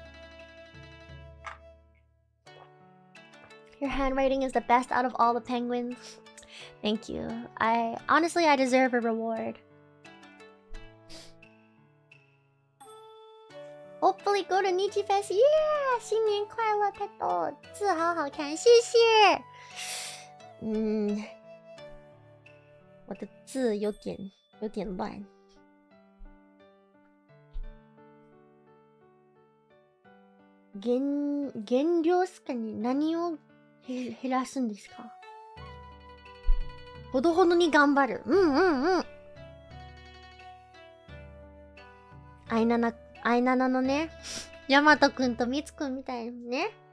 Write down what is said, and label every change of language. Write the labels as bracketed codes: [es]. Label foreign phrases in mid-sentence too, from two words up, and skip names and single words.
[en] Your handwriting is the best out of all the penguins. Thank you. Honestly, I deserve a reward. Hopefully go to NIJIFest. Yeah! [zh] 新年快乐 Petra! 字好好看，谢谢。我的字有点乱。 [ja] 減量すかね、何を減らすんですか？ほどほどに頑張る。アイナナのね、ヤマトくんとミツくんみたいにね。